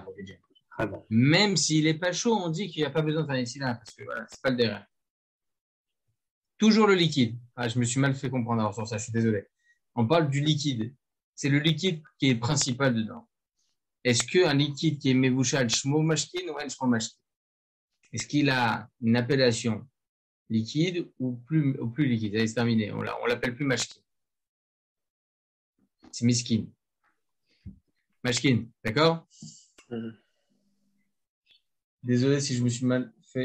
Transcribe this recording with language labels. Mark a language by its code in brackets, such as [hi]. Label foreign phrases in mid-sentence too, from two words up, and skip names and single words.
[fr] Ah bon. Même s'il n'est pas chaud, on dit qu'il n'y a pas besoin d'un incident parce que voilà, c'est pas le derrière. Toujours le liquide. Je me suis mal fait comprendre sur ça, je suis désolé. On parle du liquide. C'est le liquide qui est principal dedans. Est-ce qu'un liquide qui est [he] מבושל שמו משקין [fr] ou [he] אין שמו משקין? [fr] Est-ce qu'il a une appellation liquide ou plus liquide? Allez, c'est terminé. On l'appelle plus mashkin. C'est miskin. Mashkin, d'accord? Désolé si je me suis mal fait.